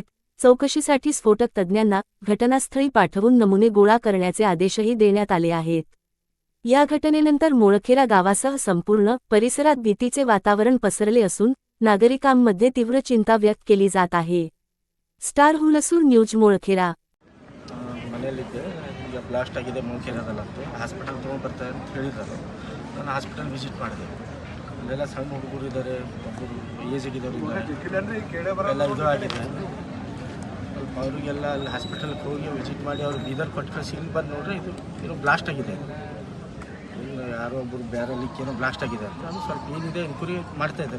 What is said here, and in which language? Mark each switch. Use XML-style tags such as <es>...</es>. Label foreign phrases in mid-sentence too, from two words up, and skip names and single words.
<mr>चौकशीसाठी स्फोटक तज्ज्ञांना घटनास्थळी पाठवून नमुने गोळा करण्याचे आदेशही देण्यात आले आहेत। या घटनेनंतर मोळखेरा गावासह संपूर्ण परिसरात भीतीचे वातावरण पसरले असून नागरिकांमध्ये तीव्र चिंता व्यक्त केली जात आहे। स्टार हुलसूर न्यूज मोळखेरा।</mr> <kn>ಮನೆಯಲ್ಲಿದ್ದೆ, ಈಗ ಬ್ಲಾಸ್ಟ್ ಆಗಿದೆ ಮೂಳಖೇರಾದಲ್ಲಂತೆ ಹಾಸ್ಪಿಟಲ್ ತೊಗೊಂಡ್ಬರ್ತಾರೆ ಅಂತ ಹೇಳಿದ್ದಾರೆ। ನಾನು</kn> <en>hospital visit</en> <kn>ಮಾಡಿದೆ। ಅಲ್ಲೆಲ್ಲ ಸಣ್ಣ ಹುಡುಗರು ಇದ್ದಾರೆ, ಒಬ್ಬರು ಏಜಿಗಿದ್ದವರು ಇದ್ದಾರೆ, ಎಲ್ಲ ಇದು ಆಗಿದೆ। ಸ್ವಲ್ಪ ಅವರಿಗೆಲ್ಲ ಅಲ್ಲಿ ಹಾಸ್ಪಿಟಲ್ಗೆ ಹೋಗಿ ವಿಸಿಟ್ ಮಾಡಿ ಅವ್ರು ಬೀದರ್ ಕೊಟ್ಟು ಕಳಿಸಿ ಇಲ್ಲಿ ಬಂದು ನೋಡ್ರಿ ಇದು ಏನೋ ಬ್ಲಾಸ್ಟ್ ಆಗಿದೆ, ಯಾರೋ ಒಬ್ಬರು ಬೇರೆ ಲಿಕ್ ಏನೋ ಬ್ಲಾಸ್ಟ್ ಆಗಿದೆ ಅಂತ ಅದು ಸ್ವಲ್ಪ ಏನಿದೆ ಎನ್ಕ್ವೈರಿ ಮಾಡ್ತಾ ಇದ್ದಾರೆ।</kn>